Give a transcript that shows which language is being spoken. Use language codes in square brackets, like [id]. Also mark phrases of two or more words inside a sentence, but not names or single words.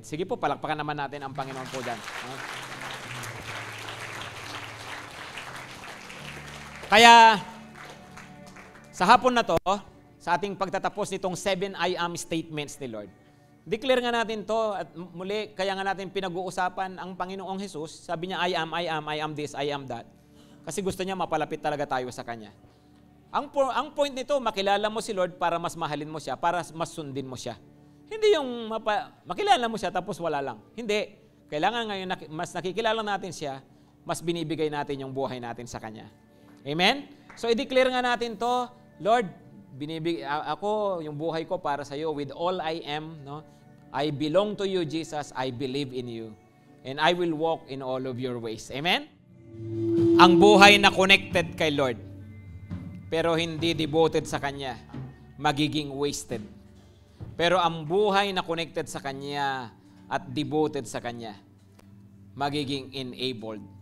[tl] Sige po, palakpakan naman natin ang Panginoon po dyan. Kaya, sa hapon na to, sa ating pagtatapos nitong 7 [en] I am statements [tl] ni Lord, declare nga natin to at muli, kaya nga natin pinag-uusapan ang Panginoong Jesus. Sabi niya, [en] I am this, I am that. [tl] Kasi gusto niya mapalapit talaga tayo sa Kanya. Ang point nito, makilala mo si Lord para mas mahalin mo siya, para mas sundin mo siya. Hindi yung makilala mo siya tapos wala lang. Hindi. Kailangan ngayon, mas nakikilala natin siya, mas binibigay natin yung buhay natin sa Kanya. Amen? So, i-declare nga natin to, Lord, ako, yung buhay ko para sa iyo, [en] with all I am, no? I belong to you, Jesus. I believe in you. And I will walk in all of your ways. Amen? [tl] Ang buhay na connected kay Lord, pero hindi devoted sa Kanya, magiging wasted. Pero ang buhay na connected sa Kanya at devoted sa Kanya, magiging enabled.